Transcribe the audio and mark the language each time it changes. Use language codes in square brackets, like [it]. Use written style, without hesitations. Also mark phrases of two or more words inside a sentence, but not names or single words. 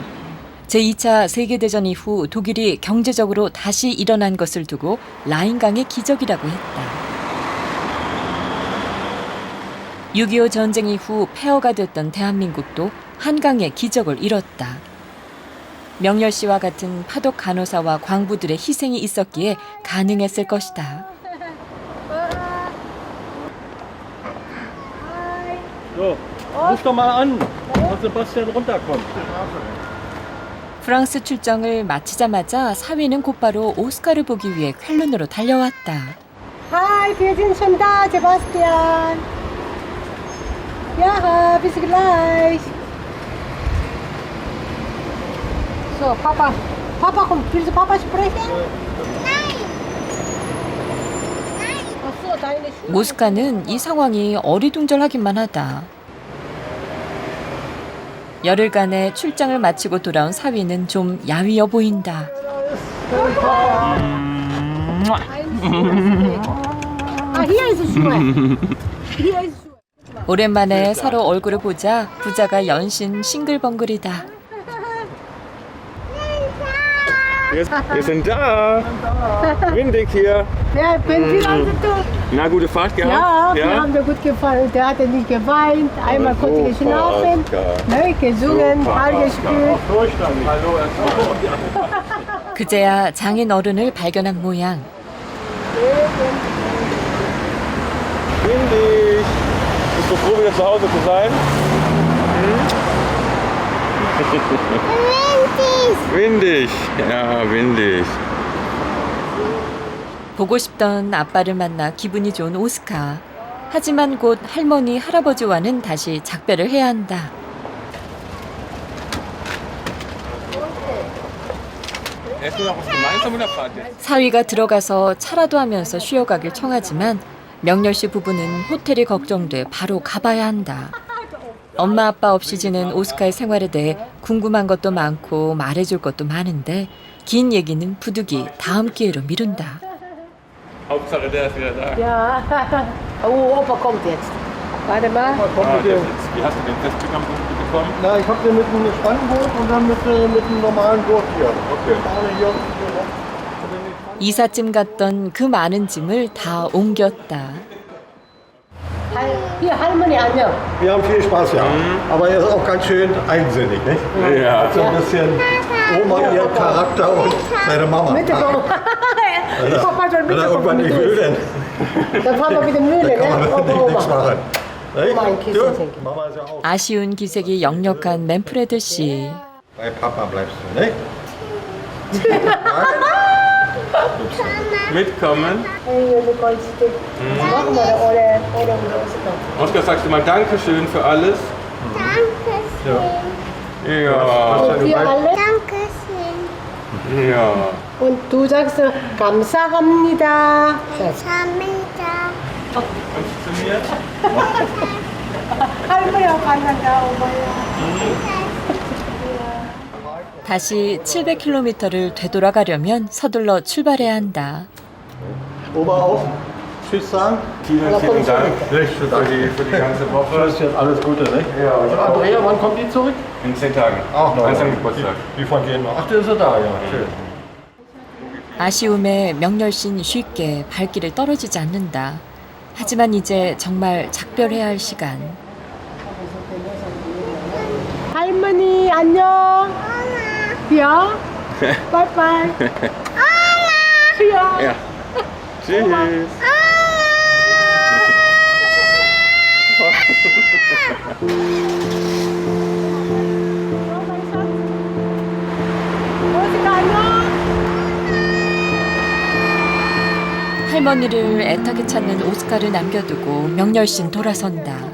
[ko] 제2차 세계대전 이후 독일이 경제적으로 다시 일어난 것을 두고 라인강의 기적이라고 했다. 6.25 전쟁 이후 폐허가 됐던 대한민국도 한강의 기적을 이뤘다. 명렬 씨와 같은 파독 간호사와 광부들의 희생이 있었기에 가능했을 것이다. [de] So, ruf doch mal an, dass Sebastian runterkommt. [ko] 프랑스 출정을 마치자마자 사위는 곧바로 오스카를 보기 위해 쾰른으로 달려왔다. [de] Hi, wir sind schon da, Sebastian. Ja, bis gleich. So, Papa. Papa, komm, willst du Papa sprechen? Nein. Ach so, deine Schuhe. [ko] 모스카는 이 상황이 어리둥절하기만 하다. 열흘간의 출장을 마치고 돌아온 사위는 좀 야위어 보인다. [de] Ah, hier ist es Schuhe. Hier ist Schuhe. [ko] 오랜만에 서로 얼굴을 보자 부자가 연신 싱글벙글이다. [de] Wir sind da. Windig hier. Ja, wie lange du? Na, gute Fahrt gehabt? Ja, wir haben dir gut gefallen. Der hatte nicht geweint, einmal kurz geschlafen, ne, gesungen, Ball gespielt. [ko] 그제야 장인 어른을 발견한 모양. [de] Windig. Bist du froh, wieder zu Hause zu sein? Windig. Ja, windig. [ko] 보고 싶던 아빠를 만나 기분이 좋은 오스카. 하지만 곧 할머니, 할아버지와는 다시 작별을 해야 한다. 사위가 들어가서 차라도 하면서 쉬어가길 청하지만 명렬 씨 부부는 호텔이 걱정돼 바로 가봐야 한다. 엄마 아빠 없이 지낸 오스카의 생활에 대해 궁금한 것도 많고 말해줄 것도 많은데 긴 얘기는 부득이 다음 기회로 미룬다. [de] Hauptsache der ist wieder da. Ja. Oh, Opa kommt jetzt. Warte mal. Wie hast du den Test bekommen? Na, ich habe den mit einem Spannboot und dann mit einem normalen Boot hier. Okay. [ko] 이삿짐 같던 그 많은 짐을 다 옮겼다. Hier, 할머니 안녕. [de] Wir haben viel Spaß, ja. Aber er ist auch ganz schön eigensinnig, nicht? Ja. So ein bisschen Oma, ihr Charakter und seine Mama. Wenn er irgendwann nicht will, dann fahren wir mit dem Mühle, kann man ne? wirklich nichts machen. Oma ein Kissen schenken. Mama ist ja auch. [ko] 아쉬운 기색이 역력한 맨프레드 씨. [de] Bei Papa bleibst du, nicht? Mitkommen. Hey, du kannst dich. Machen wir oder Oskar, sagst du mal Dankeschön für alles? Dankeschön. Ja. Wir alle. Dankeschön. Ja. Und du sagst 감사합니다. [ko] 감사합니다. [de] Kommst du zu mir? [ko] 할머니하고 만난다, 엄마야. 다시 700km를 되돌아가려면 서둘러 출발해야 한다. [de] Oma auch. Tschüss sagen. Vielen Dank für die ganze Woche. Tschüss, alles Gute, nicht? Ja, Und Andrea, wann kommt die zurück? In 10 Tagen. Ach, noch. Ganz am Geburtstag. Wie von denen noch? Ach, der ist ja da, ja. Schön. [ko] 아쉬움에 명렬씨는 쉽게 발길을 떨어지지 않는다. 하지만 이제 정말 작별해야 할 시간. 할머니 안녕. [de] Ja. [en] Bye bye. [de] Ja. Ja. Tschüss. [ko] 할머니를 애타게 찾는 오스카를 남겨두고 명렬씨는 돌아선다.